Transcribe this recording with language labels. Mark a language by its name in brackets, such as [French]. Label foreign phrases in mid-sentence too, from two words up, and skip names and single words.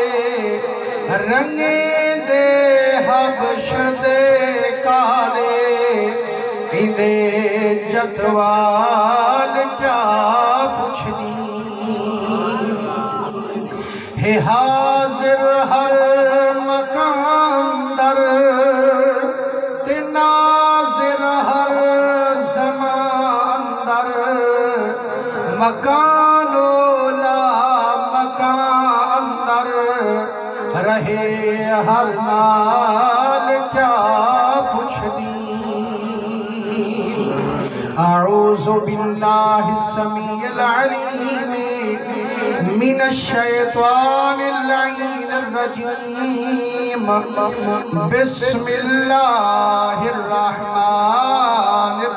[Punjabi] رنگیں دے حبش دے کالے اندے جتوال کیا پوچھ دی ہے حاضر ہر مکان در تے ناظر ہر زمان در مکان لا مکان در رہے ہر نال کیا پوچھ دی [Arabic] اعوذ باللہ السمیع العلیم من الشیطان اللعین الرجیم بسم اللہ الرحمن